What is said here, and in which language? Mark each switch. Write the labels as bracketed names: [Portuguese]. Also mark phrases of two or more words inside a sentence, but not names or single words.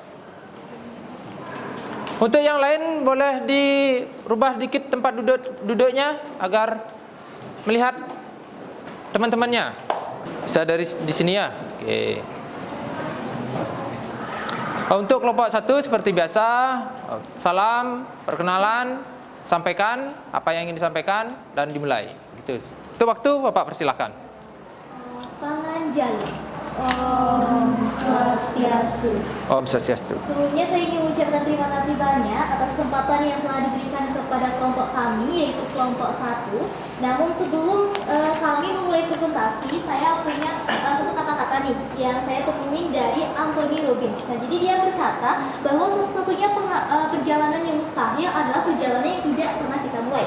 [Indonesian] Untuk yang lain boleh dirubah dikit tempat duduknya agar melihat teman-temannya. Bisa dari di sini ya. Oke. Untuk kelompok 1 seperti biasa, salam, perkenalan, sampaikan apa yang ingin disampaikan dan dimulai. Gitu. Itu waktu Bapak persilakan. [Balinese] Panganjali. Om Swastiastu. Om Swastiastu. [Indonesian] Sebelumnya saya ingin mengucapkan terima kasih banyak atas kesempatan yang telah diberikan kepada kelompok kami, yaitu kelompok 1. Namun sebelum kami memulai presentasi, saya punya satu kata-kata nih yang saya temuin dari Anthony Robbins. Nah, jadi dia berkata bahwa satu-satunya perjalanan yang mustahil adalah perjalanan yang tidak pernah kita mulai.